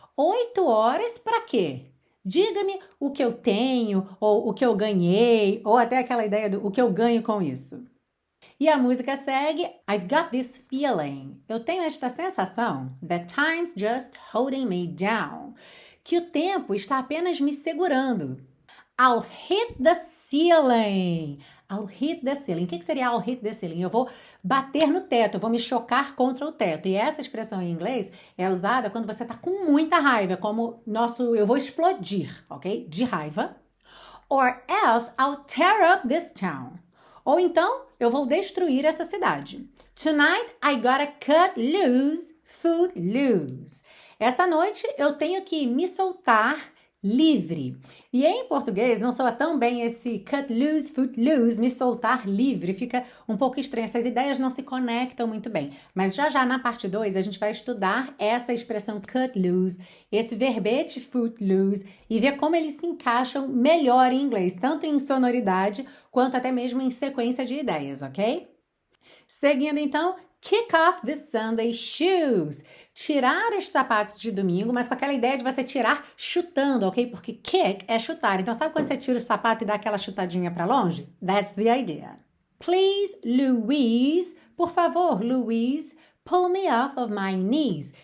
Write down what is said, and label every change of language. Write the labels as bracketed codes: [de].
[pt] 8 horas para quê? Diga-me o que eu tenho, ou o que eu ganhei, ou até aquela ideia do o que eu ganho com isso. E a música segue, [en] I've got this feeling. [pt] Eu tenho esta sensação [en] that time's just holding me down. [pt] Que o tempo está apenas me segurando. [en] I'll hit the ceiling. I'll hit the ceiling. [pt] O que seria [en] I'll hit the ceiling? [pt] Eu vou bater no teto, eu vou me chocar contra o teto. E essa expressão em inglês é usada quando você está com muita raiva, como eu vou explodir, ok? De raiva. [en] Or else I'll tear up this town. [pt] Ou então, eu vou destruir essa cidade. [en] Tonight I gotta cut loose, foot loose. [pt] Essa noite eu tenho que me soltar livre. E em português não soa tão bem esse cut loose, foot loose, me soltar livre. Fica um pouco estranho, essas ideias não se conectam muito bem. Mas já na parte 2 a gente vai estudar essa expressão cut loose, esse verbete foot loose e ver como eles se encaixam melhor em inglês, tanto em sonoridade quanto até mesmo em sequência de ideias, ok? Seguindo então, [en] Kick off the Sunday shoes. [pt] Tirar os sapatos de domingo, mas com aquela ideia de você tirar chutando, ok? Porque kick é chutar. Então, sabe quando você tira o sapato e dá aquela chutadinha para longe? [en] That's the idea. Please, Louise. [pt] Por favor, Louise. [en] Pull me off of my knees.